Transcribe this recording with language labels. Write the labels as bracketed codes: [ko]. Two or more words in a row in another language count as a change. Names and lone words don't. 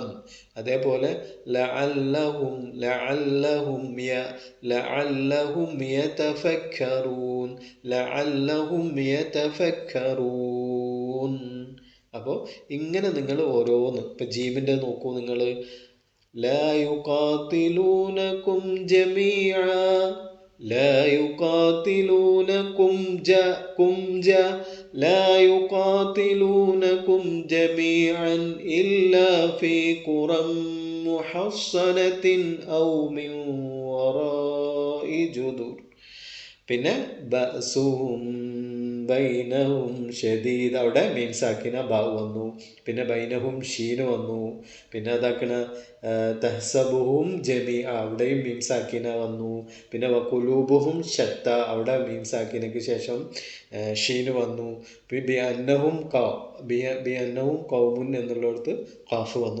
[ar] അതേപോലെ لعلهم يتفكرون لعلهم يتفكرون. [ml] അപ്പോൾ ഇങ്ങനെ നിങ്ങൾ ഓരോന്ന്, ഇപ്പം ജീമിൻ്റെ നോക്കൂ നിങ്ങൾ. [ar] لا يقاتلونكم جميع لا يقاتلونكم لا يقاتلونكم جميعا إلا في قرى محصنة أو من وراء جدر. [ml] പിന്നെ [ar] بأسهم بينهم شديد, [ml] അവിടെ [ar] ميم ساكنة [ml] ബാ വന്നു, പിന്നെ ബൈനഹും ഷീന് വന്നു, പിന്നെ അതാക്കണ [ar] تحسبهم جميع, [ml] അവിടെയും [ar] ميم ساكنة [ml] വന്നു, പിന്നെ [ar] وقلوبهم شتى, [ml] അവിടെ [ar] ميم ساكنة [ml] ശേഷം ഷീന് വന്നു, [ar] بأنهم قوم [ml] എന്നുള്ളിടത്ത് ഖാഫ് വന്നു.